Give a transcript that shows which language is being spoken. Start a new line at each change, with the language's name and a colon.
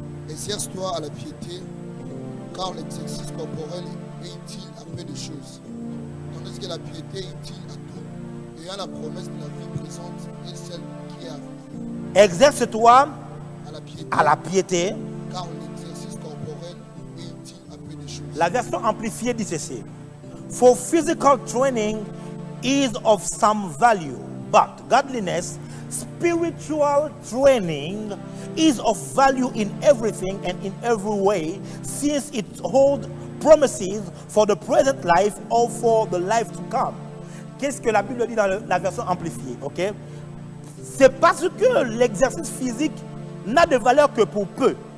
French: Exerce-toi à la piété, car l'exercice corporel est utile à peu de choses, tandis que la piété est utile à tout, ayant la promesse de la vie présente et celle qui est à venir. Exerce-toi À la piété, à la piété. car l'exercice corporel est utile à peu de choses. La version amplifiée dit ceci.
English: For physical training is of some value, but godliness, spiritual training is of value in everything and in every way, since it holds promises for the present life or for the life to come.
French: Qu'est-ce que la Bible dit dans la version amplifiée, ok? C'est parce que l'exercice physique n'a de valeur que pour peu.